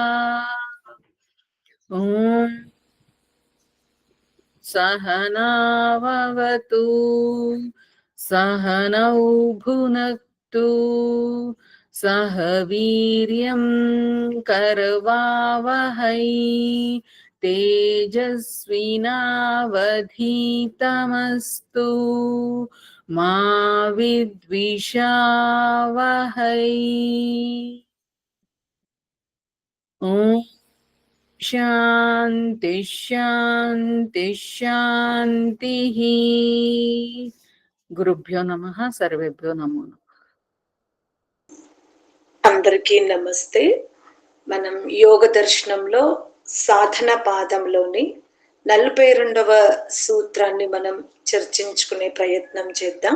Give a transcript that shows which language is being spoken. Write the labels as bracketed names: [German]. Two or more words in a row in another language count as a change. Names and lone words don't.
[Sanskrit] ॐ सहनाववतु सहनौ भुनक्तु सह वीर्यं करवावहै तेजस्विनावधीतमस्तु मा विद्विषावहै। ॐ శాంతి శాంతి శాంతిః. గురుభ్యో నమః. సర్వేభ్యో నమో నమః. [Telugu] అందరికీ నమస్తే. మనం యోగ దర్శనంలో సాధన పాదంలోని 42వ సూత్రాన్ని మనం చర్చించుకునే ప్రయత్నం చేద్దాం.